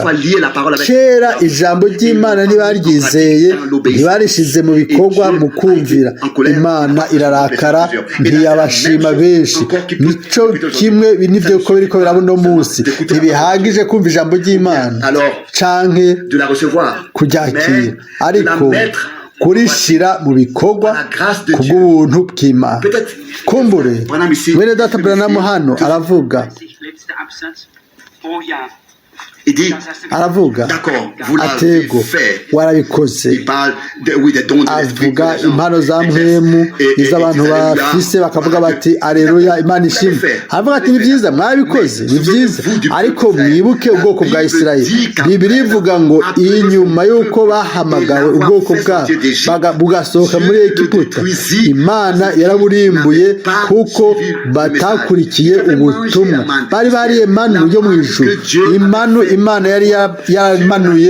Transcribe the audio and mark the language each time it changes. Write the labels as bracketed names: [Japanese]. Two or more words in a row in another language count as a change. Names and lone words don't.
[Rundi] kera ijambo ry'imana ntibaryizeye ntibarishize mu bikorwa mu kumvira imana irarakara ntiyabashima benshi nico kimwe nivyo ko biriko birabo no munsi ntibihagije kumva ijambo ry'Imana canke kuryakira ariko kurishira mu bikorwa kubw'ubuntu bw'Imana kumbure mwene data Branham hano aravuga aravuga atego warabikoze avuga impano za mpwemu iz'abantu bafise bakavuga bati aleluya imana ishimwe aravuga ati ni byiza mwabikoze ni byiza ariko mwibuke ubwoko bwa Isirayeli Bibiliya ivuga ngo inyuma y'uko bahamagawe ubwoko bwabo bugasohoka muri Egiputa imana yaraburimbuye kuko batakurikiye ubutumwa bari bariye manu yo mu ijuru imana yari yaramanuye